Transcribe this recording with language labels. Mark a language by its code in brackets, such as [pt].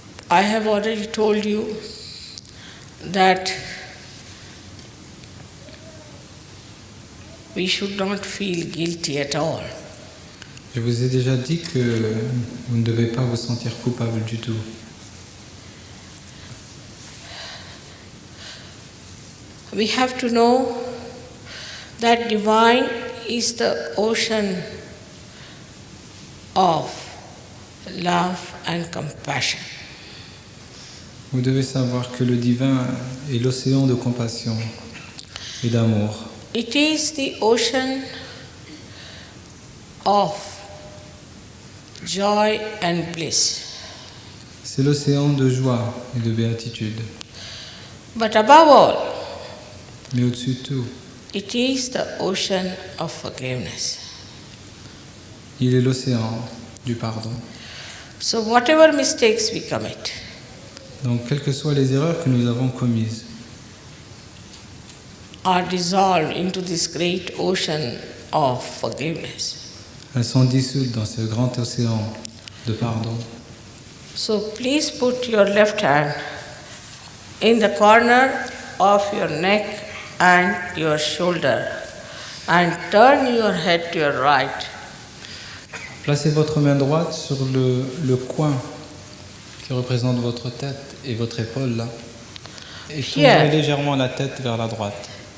[en] I have already told you that we should not feel guilty at all. [fr] Je vous ai déjà dit que vous ne devez pas vous sentir coupable du tout. [en] We have to know that divine is the ocean of love and compassion. [fr] Vous devez savoir que le divin est l'océan de compassion et d'amour. [en] It is the ocean of joy and bliss. [fr] C'est l'océan de joie et de béatitude. [en] But above all, [fr] Mais au-dessus de tout, [en] it is the ocean of forgiveness. [fr] il est l'océan du pardon. [en] So, whatever mistakes we commit, [fr] Donc, quelles que soient les erreurs que nous avons commises, [en] are dissolved into this great ocean of forgiveness. [fr] elles sont dissoutes dans ce grand océan de pardon. [en] So, please put your left hand in the corner of your neck and your shoulder and turn your head to your right. [fr] Placez votre main droite sur le coin qui représente votre tête et votre épaule là. Et tournez [en] Here. [fr] légèrement la tête vers la droite.